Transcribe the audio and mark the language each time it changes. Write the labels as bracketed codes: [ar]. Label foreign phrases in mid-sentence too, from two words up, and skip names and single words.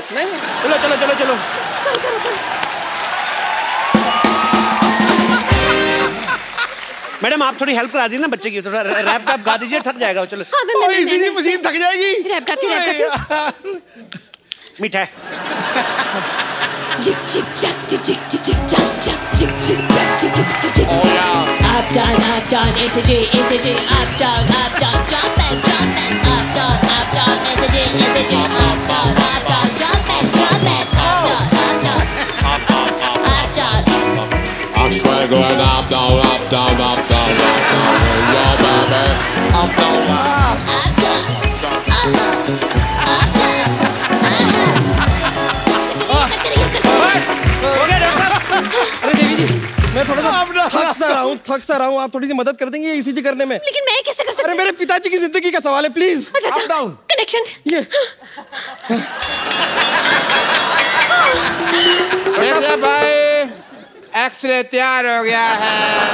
[hi] चलो चलो चलो चलो। मैडम आप थोड़ी हेल्प करा दी ना बच्चे की, थोड़ा रैप गा दीजिए, थक जाएगा। चलो हाँ, इसीलिए मशीन थक जाएगी। रैप गाती। मीठा है। [en] Jig jig jack jig jig jig jig jack jack jig jig jack jig jig jig jig. Up down, SJ, up down, jump back, up down, SJ, up down, jump back, up down. I'm straight going up down, up down, up down, up down, yeah baby, up down, Up down. [hi] हो गया डॉक्टर। अरे देवी जी मैं थोड़ा सा थक सा रहा हूँ, आप थोड़ी सी मदद कर देंगे ईसीजी करने में? लेकिन मैं कैसे कर सकती? अरे मेरे पिताजी की जिंदगी का सवाल है, प्लीज। अच्छा [en] up down [hi] कनेक्शन। ये देखिए भाई एक्सरे तैयार हो गया है।